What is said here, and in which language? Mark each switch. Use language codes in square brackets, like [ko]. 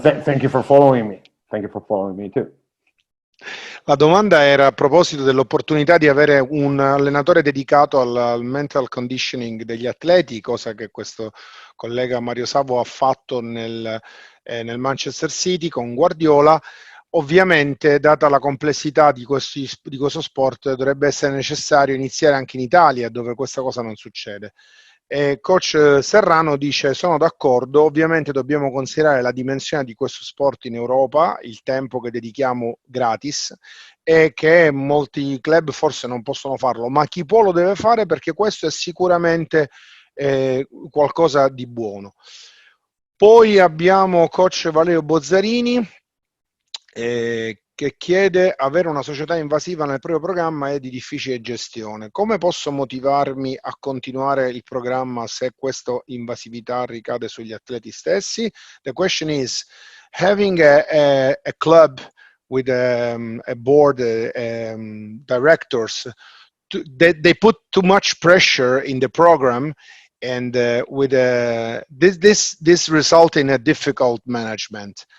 [en] And thank you for following me. Thank you for following me too. [it] La domanda era a proposito dell'opportunità di avere un allenatore dedicato al mental conditioning degli atleti, cosa che questo collega Mario Savo ha fatto nel Manchester City con Guardiola. Ovviamente, data la complessità di questo sport, dovrebbe essere necessario iniziare anche in Italia, dove questa cosa non succede. Coach Serrano dice: sono d'accordo, ovviamente dobbiamo considerare la dimensione di questo sport in Europa, il tempo che dedichiamo gratis, e che molti club forse non possono farlo, ma chi può lo deve fare, perché questo è sicuramente qualcosa di buono. Poi abbiamo coach Valerio Bozzarini, che che chiede avere una società invasiva nel proprio programma è di difficile gestione. Come posso motivarmi a continuare il programma se questa invasività ricade sugli atleti stessi? [en] The question is, having a club with a board, directors, they put too much pressure in the program, and with this result in a difficult management.